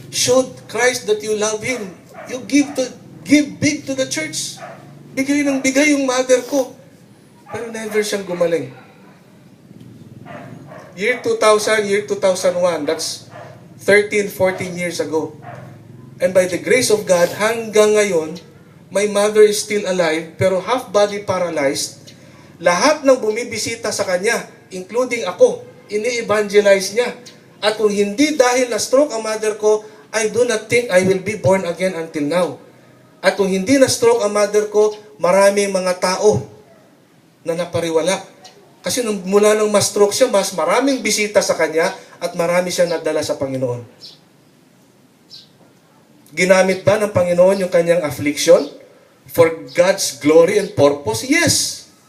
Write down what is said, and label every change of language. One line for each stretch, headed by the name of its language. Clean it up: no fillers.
English: Show Christ that you love Him. You give big to the church.
Filipino: Bigay ng bigay yung mother ko. Pero never siyang gumaling.
English: Year 2000, year 2001, that's 13, 14 years ago. And by the grace of God,
Filipino: hanggang ngayon,
English: my mother is still alive, pero half-body paralyzed.
Filipino: Lahat ng bumibisita sa kanya, including ako, ini-evangelize niya. At kung hindi dahil na-stroke ang mother ko,
English: I do not think I will be born again until now.
Filipino: At kung hindi na-stroke ang mother ko, maraming mga tao na napariwala. Kasi mula nung ma-stroke siya, mas maraming bisita sa kanya at marami siyang nadala sa Panginoon. Ginamit ba ng Panginoon yung kanyang
English: affliction for God's glory and purpose? Yes.